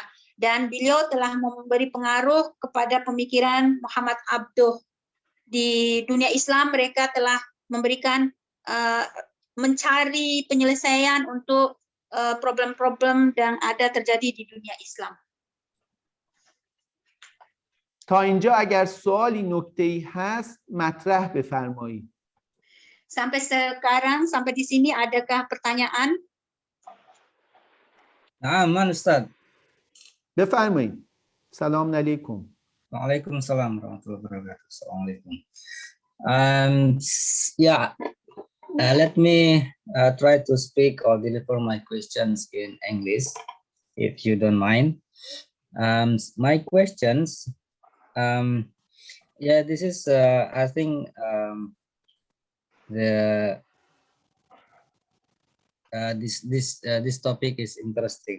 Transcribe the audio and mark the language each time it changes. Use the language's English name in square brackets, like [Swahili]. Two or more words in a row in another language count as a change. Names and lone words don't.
[Indonesian] Dan beliau telah memberi pengaruh kepada pemikiran Muhammad Abduh. Di dunia Islam mereka telah memberikan mencari penyelesaian untuk problem-problem yang ada terjadi di dunia Islam. [Persian] تا اینجا اگر سوالی نکته‌ای هست مطرح بفرمایید. [Indonesian] Sampai sekarang, sampai di sini adakah pertanyaan? Aman Ustaz. [Persian] بفرمایید. [Arabic] سلام علیکم. وعليكم السلام ورحمة الله وبركاته. Assalamualaikum. [English] Let me try to speak or deliver my questions in English, if you don't mind. My questions, this is I think this topic is interesting.